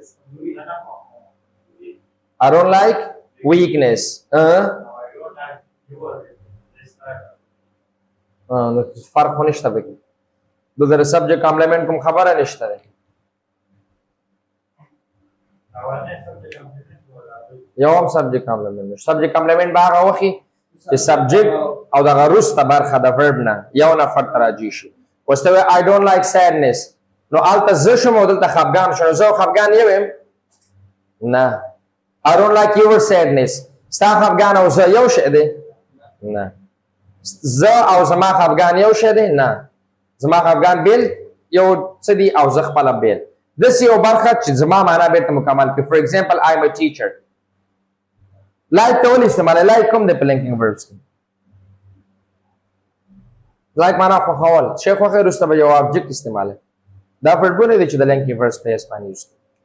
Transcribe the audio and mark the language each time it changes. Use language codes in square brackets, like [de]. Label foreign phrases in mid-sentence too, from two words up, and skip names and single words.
[en] I don't like weakness. [ps] فرق خو نشته پکې. دلته د [en] subject complement [ps] کوم خبره نشته دی. یو هم [en] subject complement [ps] نشته. [en] subject complement [ps] به هغه وخت چې subject او دغه وروسته برخه د verb نه یو نفر ته راجع شي. اوس ته [en] I don't like sadness. [ps] نو هلته زه شم او دلته خفګان شو. زه خفګان یو یم؟ نه. [en] I don't like your sadness. [ps] ستا خفګان او زه یو شی دی؟ نه. زه او زما خفګان یو شی دی؟ نه. زما خفګان بیل یو څه دي او زه خپله بیل. داسې یو برخه چې زما معنا بېرته مکمل کړي. [en] for example I am a teacher. [ps] like ته ولې استعمالوي؟ like کوم دی په [en] linking verbs [ps] کې؟ like معنا خوښول. شی خوښوي وروسته به یو object استعمالوي. دا verbونه دي چې د [en] linking verbs [ps] په اسپانیز